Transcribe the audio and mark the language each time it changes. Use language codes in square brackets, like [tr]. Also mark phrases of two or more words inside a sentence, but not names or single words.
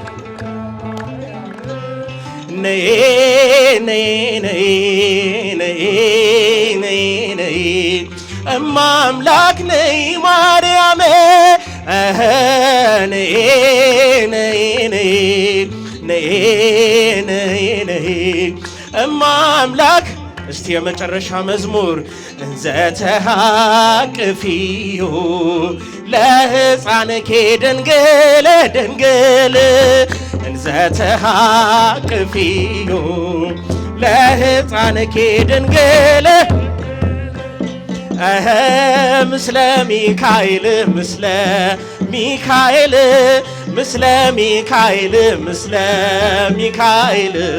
[am] ነይ ነይ ነይ ነይ ነይ ነይ እማ አምላክ ነይ ማርያም ነይ ነይ ነይ ነይ ነይ ነይ እማ አምላክ እስቲ የመጨረሻ መዝሙር እንዘ [gez] ተሃቅፊዮ ለሕፃንኪ ድንግል ድንግል እንዘ ተሃቅፊዮ ለሕፃንኪ ድንግል ምስለ ሚካኤል ምስለ ሚካኤል ምስለ ሚካኤል ምስለ ሚካኤል